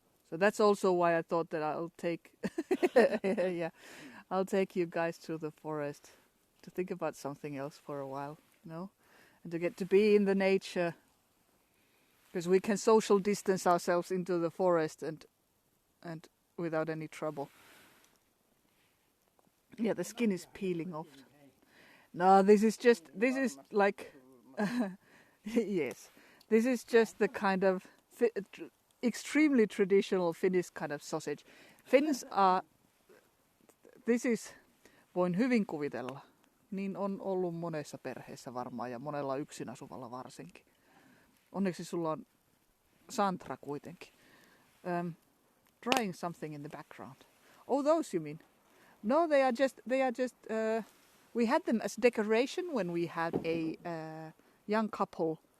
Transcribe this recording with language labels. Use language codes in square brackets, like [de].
[en] So that's also why I thought that I'll take, I'll take you guys to the forest to think about something else for a while, and to get to be in the nature, because we can social distance ourselves into the forest and without any trouble. Yeah, the skin is peeling off. No, this is like, yes, this is just the kind of extremely traditional Finnish kind of sausage. Finns are, [fi] voin hyvin kuvitella, niin on ollut monessa perheessä varmaan ja monella yksin asuvalla varsinkin. Onneksi sulla on Santra kuitenkin. [en] Drying something in the background. Oh, those you mean? No, they are just. We had them as decoration when we had a young couple.